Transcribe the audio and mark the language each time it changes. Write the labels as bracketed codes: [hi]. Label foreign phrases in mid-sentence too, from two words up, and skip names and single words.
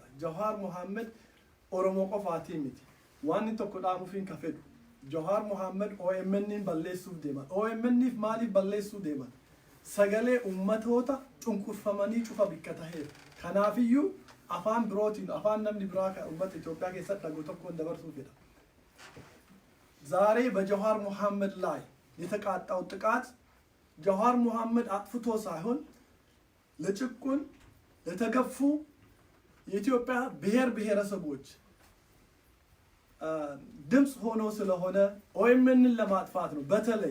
[om] Jawaar Muhammad Oromoo qofaatii miti. Waan inni tokko dhaamuufiin ka fedhu. Jawaar Muhammad OMN balleessuuf deeman. OMNif maaliif balleessuu deeman? Sagalee ummatoota cunqurfamanii cufa bikka taheera. Kanaafiyyuu afaan birootiin afaan namni biraa kan ummata Itoophiyaa keessatti dhagu tokkoon dabarsuu fedha. [am] ዛሬ በጃዋር ሙሐመድ ላይ የተቃጣው ጥቃት ጃዋር ሙሐመድ አጥፍቶ ሳይሆን ለጭቁን ለተገፉ የኢትዮጵያ ብሔረሰቦች ድምጽ ሆኖ ስለሆነ ኦኤምኤንን ለማጥፋት ነው። በተለይ